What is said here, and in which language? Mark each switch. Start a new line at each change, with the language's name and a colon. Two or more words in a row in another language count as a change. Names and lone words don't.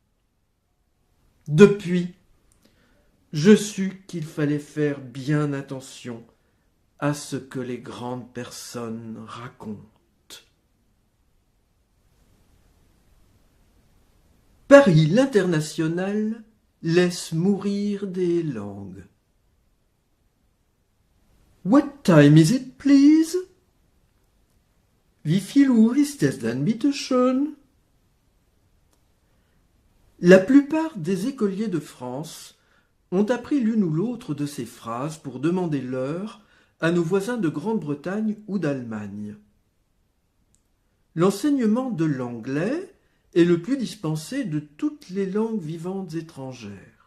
French: Depuis, je sus qu'il fallait faire bien attention à ce que les grandes personnes racontent. Paris l'International laisse mourir des langues.
English: What time is it, please?
German: Wie viel Uhr ist es denn, bitte schön?
French: La plupart des écoliers de France ont appris l'une ou l'autre de ces phrases pour demander l'heure à nos voisins de Grande-Bretagne ou d'Allemagne. L'enseignement de l'anglais est le plus dispensé de toutes les langues vivantes étrangères.